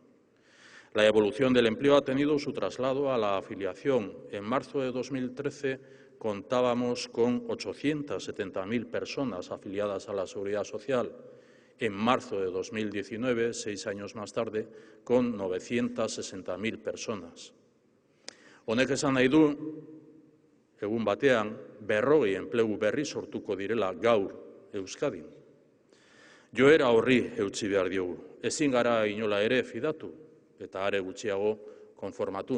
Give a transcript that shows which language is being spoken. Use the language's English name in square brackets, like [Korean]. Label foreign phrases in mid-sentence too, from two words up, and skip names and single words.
[Spanish] La evolución del empleo ha tenido su traslado a la afiliación. En marzo de 2013 contábamos con 870.000 personas afiliadas a la Seguridad Social. En marzo de 2019, 6 años más tarde, con 960.000 personas. [Basque] Honek esan nahi du, egun batean, 40 enplegu berri sortuko direla gaur Euskadin. Joera horri eutsi behar diogu. Ezin gara inola ere fidatu eta are gutxiago konformatu.